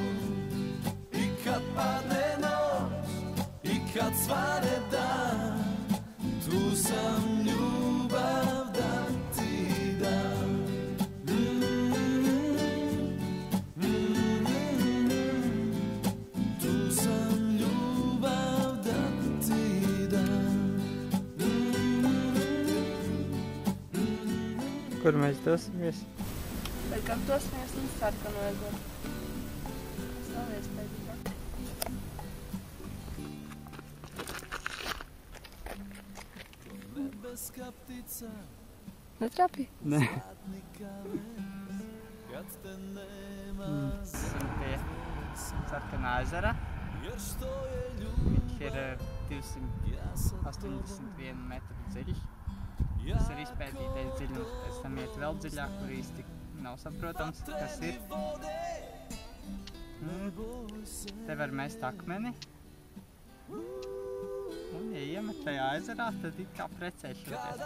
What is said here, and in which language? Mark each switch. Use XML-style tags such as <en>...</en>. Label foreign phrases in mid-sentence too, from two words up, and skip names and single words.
<hr>I kad padne noć, i kad svane dan, tu sam ljubav da ti dam. Tu sam ljubav da ti dam.</hr> <lv>Kur mēs dosimies? Laikam dosimies līdz Sarkanu ezeru. Tas nav iespējams.</lv> <hr>Nebeska ptica,</hr> <lv>Netrāpīja? Nē.</lv> <hr>zlatnika ves, kad te nema</hr> <lv>Esam pie Sarkanā ezera.</lv> <hr>jer što je</hr> <lv>Viņš ir</lv> <hr>ljubav, ja sam</hr> <lv>281 metru dziļš. Tas ir izpētītais dziļums, pēc tam iet vēl dziļāk, kur īsti nav saprotams, kas ir. Te var mest akmeni. Un, ja iemet tajā ezerā, tad it kā precēšoties.</lv>